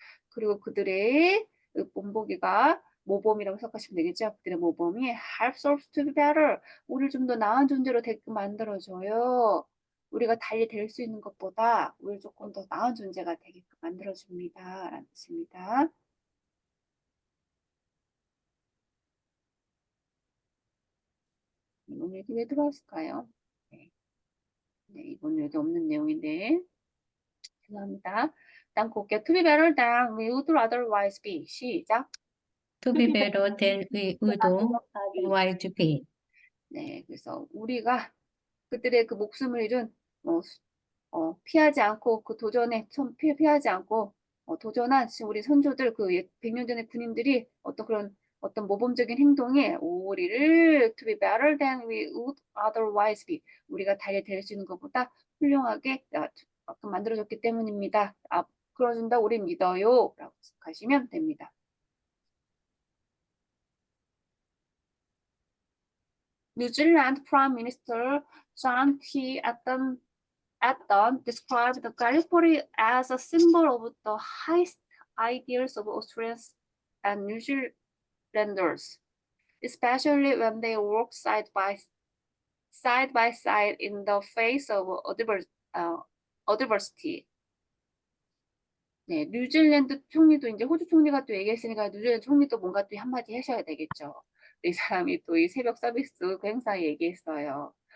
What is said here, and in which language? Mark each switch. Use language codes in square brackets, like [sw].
[ko] 그리고 그들의 본보기가 모범이라고 생각하시면 되겠죠. 그들의 모범이 [en] helps us to be better. [ko] 우리를 좀 더 나은 존재로 되게 만들어줘요. 우리가 달리 될 수 있는 것보다 우리를 조금 더 나은 존재가 되게끔 만들어줍니다. 라는 뜻입니다. 이건 여기 왜 들어왔을까요? 네, 이건 여기 없는 내용인데 죄송합니다. 다음 볼게요. [en] To be better than we would otherwise be. [ko] 시작. [en] To be better than we would otherwise be. [ko] 네, 그래서 우리가 그들의 그 목숨을 잃은 피하지 않고 그 도전에 피하지 않고 도전한 우리 선조들 100년 전의 군인들이 어떤 모범적인 행동에 우리를 [en] to be better than we would otherwise be [ko] 우리가 달리 수 있는 것보다 훌륭하게 만들어줬기 때문입니다. 그러준다 우리 믿어요 라고 생각하시면 됩니다. [en] New Zealand Prime Minister John T. Atton described the Gallipoli as a symbol of the highest ideals of Australians and New Zealanders, especially when they work side by side in the face of adversity. [ko] 네, 뉴질랜드 총리도 이제 호주 총리가 또 얘기했으니까 뉴질랜드 총리도 뭔가 또 한마디 하셔야 되겠죠. 이 사람이 또 이 새벽 서비스 그 행사에 얘기했어요.